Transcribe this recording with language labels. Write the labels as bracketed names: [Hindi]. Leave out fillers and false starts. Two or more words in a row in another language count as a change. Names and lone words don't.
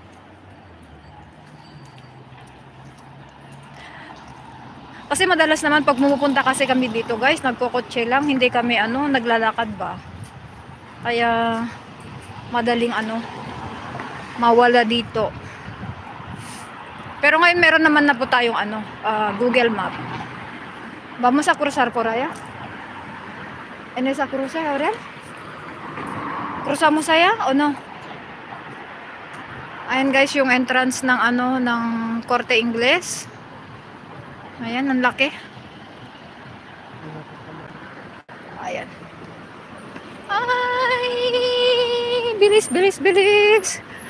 [Filipino] Kasi madalas naman pag pumupunta kasi kami dito guys, nagkokotse lang, hindi kami naglalakad ba. Kaya madaling mawala dito. Pero ngayon meron naman na po tayong Google Map. [Spanish] Vamos a cruzar por allá. En esa cruce, Aurel? Cruzamos allá o no? [Filipino] Ayan guys yung entrance ng ng Corte Ingles. Ayan, ang laki. Ayan. Ay! Bilis, bilis, bilis!